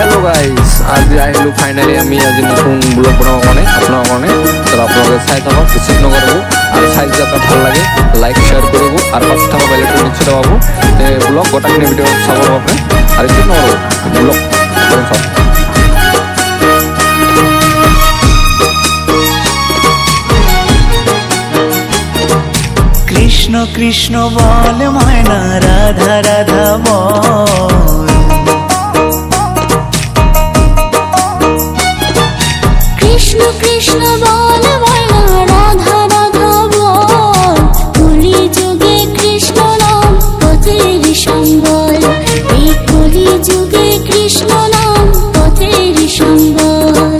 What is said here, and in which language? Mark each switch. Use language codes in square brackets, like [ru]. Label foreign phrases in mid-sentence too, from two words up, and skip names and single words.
[as] গাইস আজি আহিলো ফাইনালি আমি আজি নতুন ব্লগ বনাব কাৰণে আপোনাৰ কাৰণে তো আপোনালোকে চাই থাকক যত্ন কৰিব আৰু চাই যদি আপোনাৰ ভাল লাগে [en] like share [as] কৰিব আৰু পাশে থকা [en] bell icon [as] নিশ্চয় দবাব ব্লগ গোটাখিনি ভিডিও চাব আপুনি আৰু যত্ন কৰিব ব্লগ চাওক [bn] কৃষ্ণ কৃষ্ণ বল ময়না রাধা রাধা বল কৃষ্ণ কৃষ্ণ বল ময়না রাধা রাধা বল কলি যুগে কৃষ্ণ নাম পথের সম্বল এই কলি যুগে কৃষ্ণ নাম পথের সম্বল